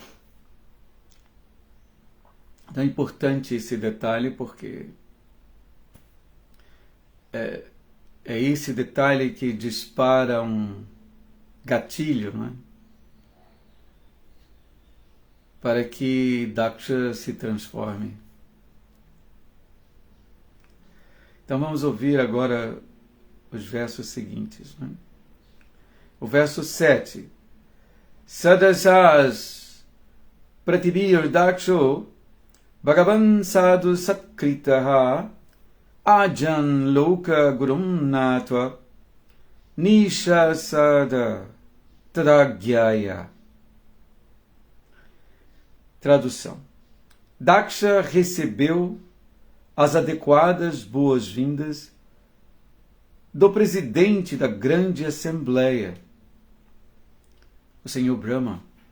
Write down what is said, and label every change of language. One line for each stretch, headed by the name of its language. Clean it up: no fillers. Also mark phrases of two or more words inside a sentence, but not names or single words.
Portuguese: Então é importante esse detalhe, porque é esse detalhe que dispara um gatilho, não é? Para que Daksha se transforme. Então vamos ouvir agora os versos seguintes, não é? O verso 7.
Sanskrit: सदसस् प्रतिभिर् दक्षो भगवान् साधु सत्कृतः अजन् लोक गुरुम् नत्वा निश सद तदाज्ञया.
Portuguese: Tradução. Daksha recebeu as adequadas boas-vindas do presidente da grande assembleia, o Senhor Brahma.